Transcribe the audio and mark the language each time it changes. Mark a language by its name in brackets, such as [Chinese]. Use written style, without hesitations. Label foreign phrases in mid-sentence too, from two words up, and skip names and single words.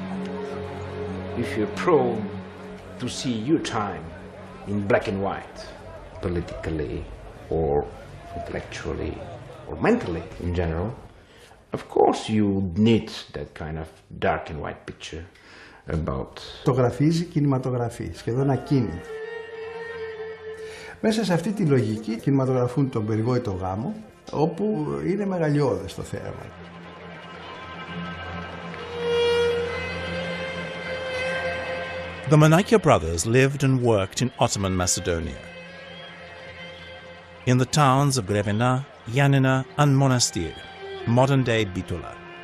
[English] If you're prone to see your time in black and white, politically or intellectually or mentally in general, of course you need that kind of dark and white picture about... [Greek] Φωτογραφίζει κινηματογραφεί, σχεδόν ακίνητη. Μέσα σε αυτή τη λογική κινηματογραφούν τον περιβόητο γάμο, όπου είναι μεγαλειώδες το θέαμα. [English] The Montenegro brothers lived and worked in Ottoman Macedonia. In the towns of Grevena, Yanina and Monastir, modern-day Bitola.